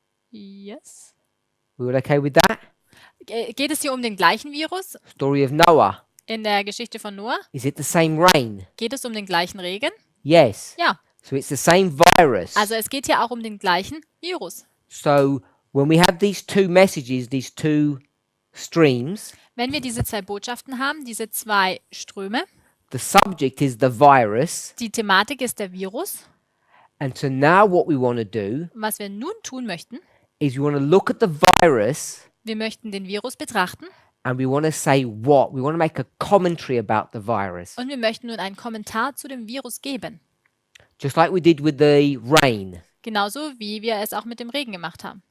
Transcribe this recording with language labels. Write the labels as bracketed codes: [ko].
[en] Yes. We all okay with that? [de] Geht es hier um den gleichen Virus [en] Story of Noah. [de] in der Geschichte von Noah? [en] Is it the same rain? [de] Geht es um den gleichen Regen? [en] Yes. [de] Ja. [en] So it's the same virus. [de] Also es geht hier auch um den gleichen Virus. [en] So when we have these two messages, these two streams, [de] Wenn wir diese zwei Botschaften haben, diese zwei Ströme, [en] the subject is the virus. [de] die Thematik ist der Virus. [en] And so now what we want to do [de] Und was wir nun tun möchten, [en] is we want to look at the virus [de] wir möchten den Virus betrachten [en] and we want to say what? We want to make a commentary about the virus. [de] und wir möchten nun einen Kommentar zu dem Virus geben. [en] Just like we did with the rain. [de] Genauso wie wir es auch mit dem Regen gemacht haben.